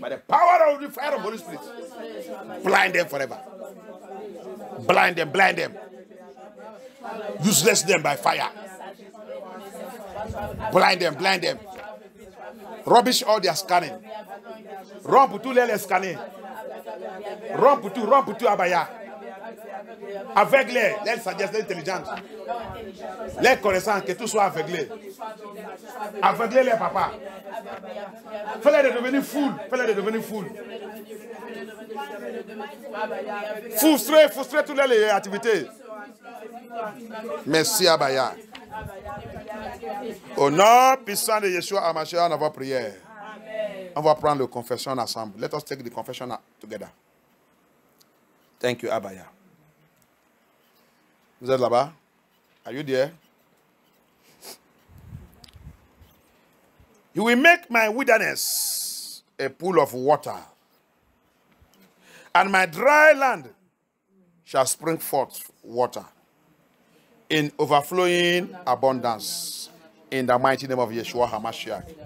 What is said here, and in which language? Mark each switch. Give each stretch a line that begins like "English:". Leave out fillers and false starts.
English: By the power of the fire of the Holy Spirit. Blind them forever. Blind them. Useless them by fire. Blind them. Rubbish all their scanning.
French: Run pour tous les scanner. Run pour tout Abaya. Aveuglés, les sagesse, l'intelligence. Les connaissances, que tout soit aveuglé. Aveuglez les papas. Fais-les devenir fous. Frustrer toutes les activités. Merci Abaya. Au nom puissant de Yeshua HaMashiach, on va prier. On va prendre la confession ensemble.
English: Let us take the confession together. Thank you, Abaya.
French: Vous êtes là-bas?
English: Are you there? You will make my wilderness a pool of water, and my dry land shall spring forth water in overflowing abundance, in the mighty name of Yeshua HaMashiach.